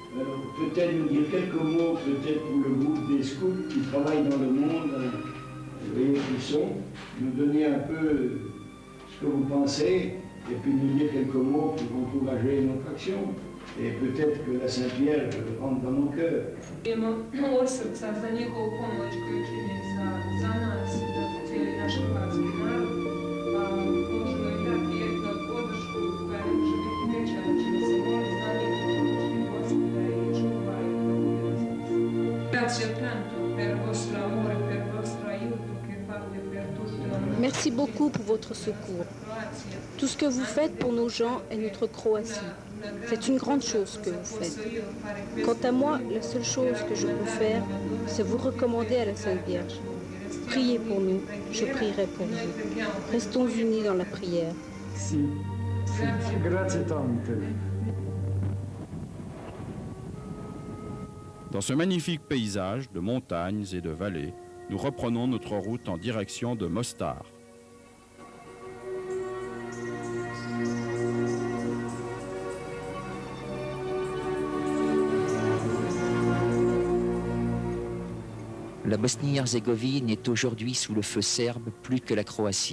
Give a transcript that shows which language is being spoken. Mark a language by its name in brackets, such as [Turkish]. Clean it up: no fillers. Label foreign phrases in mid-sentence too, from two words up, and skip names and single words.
[French] Peut-être nous dire quelques mots, peut-être pour le groupe des scouts qui travaillent dans le monde voyez qui sont, nous donner un peu ce que vous pensez, et puis nous dire quelques mots pour encourager notre action. Et peut-être que la Saint-Pierre rentre dans nos cœurs. [Croatian] Imamo osrca za njihovu pomoć koju čini za nas, za cijeli naš hrvatski narod, a možemo im dati jednu podršku koja ne može biti veća, da ćemo se moliti za njih, pomoćni Gospoda i čuvaju. [Italian] Grazie tanto per vostro amore, per vostro aiuto che fate per tutto. [French] Merci beaucoup pour votre secours. Tout ce que vous faites pour nos gens et notre Croatie. C'est une grande chose que vous faites. Quant à moi, la seule chose que je peux faire, c'est vous recommander à la Sainte Vierge. Priez pour nous, je prierai pour vous. Restons unis dans la prière. [Italian] Si, grazie tante. [French] Dans ce magnifique paysage de montagnes et de vallées, nous reprenons notre route en direction de Mostar. La Bosnie-Herzégovine est aujourd'hui sous le feu serbe plus que la Croatie.